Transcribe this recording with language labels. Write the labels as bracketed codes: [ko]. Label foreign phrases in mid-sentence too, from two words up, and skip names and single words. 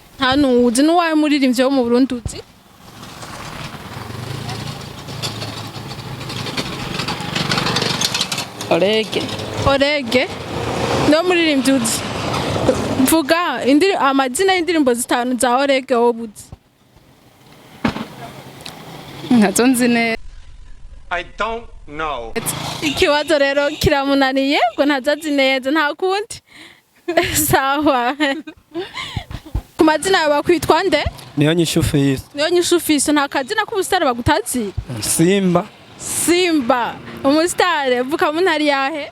[rn] nta nuzi n'uwawe muririmbyi wo mu Burundi uzi? Orege no muririmbyi uzi? Vuga amazina y'indirimbo zitanu za Orege wowe uzi? Ntazo nzi neza. [en] I don't know. [rn] Ikibazo rero kiramunaniye ngo ntazazi neza nta kundi. Sawa. Ku mazina yawe bakwitwa nde? Niyo nyishufise. Niyo nyishufise nta kazina k'ubusitari bagutazi? Simba. Umusitari vuka mu ntari yahe?